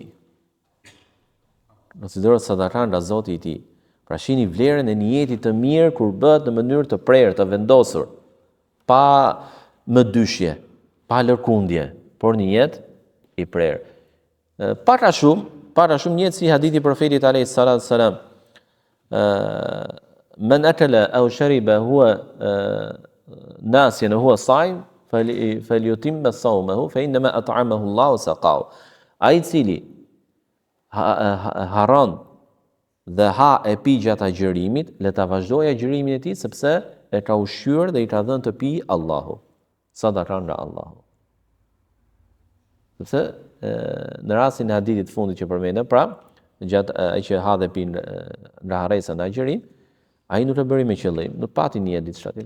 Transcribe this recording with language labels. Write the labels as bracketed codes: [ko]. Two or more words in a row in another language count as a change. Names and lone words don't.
[sq] Konsiderohet sadaka nga Zoti i tij. Pra shihni vlerën e niyetit të mirë kur bëhet në mënyrë të prerë, të vendosur, pa më dyshje, pa lërkundje, por niyet i prerë. Para shumë niyet si hadithi profetit [ar] عليه السلام من أكل أو شرب هو ناسيا هو صائم فليتم صومه فإنما أطعمه الله وسقاه. [sq] Ai cili haron dhe ha e pi gjatë agjërimit, le ta vazhdojë agjërimin e tij sepse e ka ushqyer dhe i ka dhënë të pi Allahu. Sadaka nga Allahu. Sepse në rastin e hadithit fundit që përmendëm, pra, gjatë ai që ha dhe pi nga harresa në agjërim, ai nuk e bëri me qëllim, nuk pati niyet diçka tjetër.